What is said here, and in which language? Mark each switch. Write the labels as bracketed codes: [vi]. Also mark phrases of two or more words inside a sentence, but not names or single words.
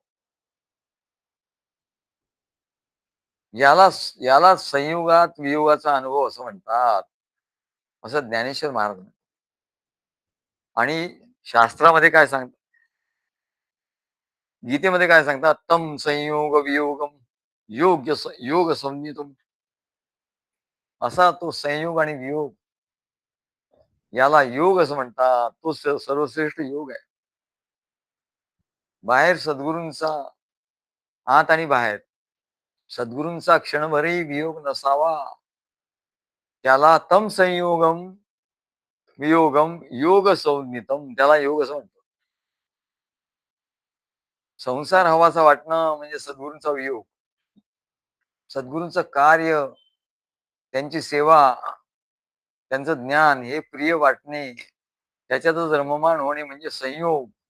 [mr] याला याला संयुगात वियोगाचा अनुभव असं म्हणतात. असं ज्ञानेश्वर महाराज म्हणतात. आणि शास्त्रामध्ये काय सांगतात? गीतेमध्ये काय सांगतात? [sa] तम संयोग वियोगम योग संयुतम. [mr] असा तो संयोग आणि वियोग याला योग असं म्हणतात. तो सर्वश्रेष्ठ योग आहे. बाहेर सद्गुरूंचा आत आणि बाहेर सद्गुरूंचा क्षणभरही वियोग नसावा. [sa] त्याला तम संयोगम वियोगम योग संज्ञितम, [mr] त्याला योग असं म्हणतो. संसार हवासा वाटणं म्हणजे सद्गुरूंचा वियोग. सद्गुरूंचं कार्य, त्यांची सेवा, त्यांचं ज्ञान हे प्रिय वाटणे, त्याच्यातच रममाण होणे म्हणजे संयोग.